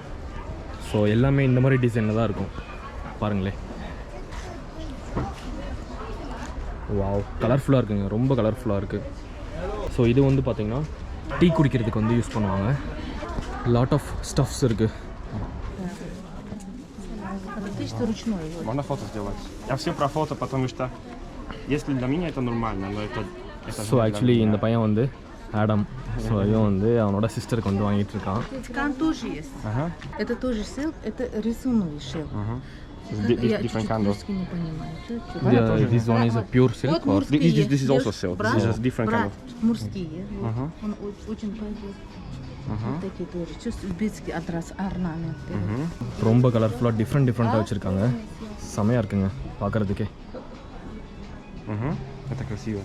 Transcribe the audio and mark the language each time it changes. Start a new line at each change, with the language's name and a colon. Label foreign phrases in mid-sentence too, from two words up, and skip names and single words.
Tamil: ஸோ எல்லாமே இந்த மாதிரி டிசைனில் தான் இருக்கும். பாருங்களேன், வாவ், கலர்ஃபுல்லாக இருக்குங்க, ரொம்ப கலர்ஃபுல்லாக இருக்குது. ஸோ இது வந்து பார்த்திங்கன்னா டீ குடிக்கிறதுக்கு வந்து யூஸ் பண்ணுவாங்க.
English: lot of stuffs
Tamil: இருக்குது.
Russian: Можно фото сделать? Я все про фото, потому что если для меня это нормально, но это
English: so actually
Tamil: இந்த பையன் வந்து ஆடம். ஸோ இவன் வந்து அவனோட சிஸ்டருக்கு வந்து வாங்கிட்டு இருக்கான்.
Russian: Ткань тоже есть. Это тоже silk, это рисунный шелк. Я
English: different
Russian: чуть-чуть
English: kind of.
Russian: русский не понимаю.
English: This one is a pure silk
Russian: Вот
English: or?
Russian: мужские.
English: This is also silk. This is just different kind of.
Russian: Мужские. Вот. Он очень похож. Вот такие тоже. Чувствую узбекский орнаменты.
Tamil: ரொம்ப கலர்ஃபுல்லாக டிஃப்ரெண்ட்டாக வச்சுருக்காங்க. செமையாக இருக்குங்க பார்க்குறதுக்கே.
Russian: Это красиво.